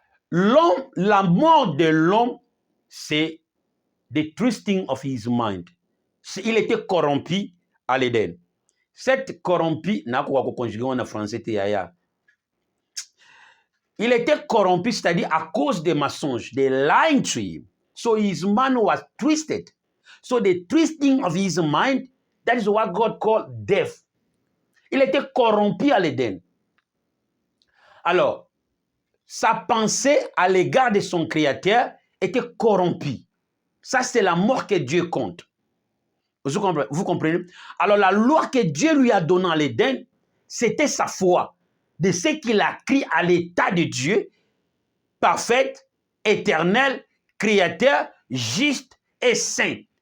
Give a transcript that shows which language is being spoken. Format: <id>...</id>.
<fr>L'homme, la mort de l'homme, c'est</fr> <en>the twisting of his mind.</en> <fr>Il était corrompu à l'Éden. Cette corrompu, n'a pas conjugué en français, il était corrompu, c'est-à-dire à cause des mensonges, des</fr> <en>lying to him. So his mind was twisted. So the twisting of his mind, that is what God called death.</en> <fr>Il était corrompu à l'Éden. Alors, sa pensée à l'égard de son Créateur était corrompue. Ça, c'est la mort que Dieu compte. Vous comprenez? Alors, la loi que Dieu lui a donnée à l'Éden, c'était sa foi, de ce qu'il a créé à l'état de Dieu, parfaite, éternel, créateur, juste et saint.</fr>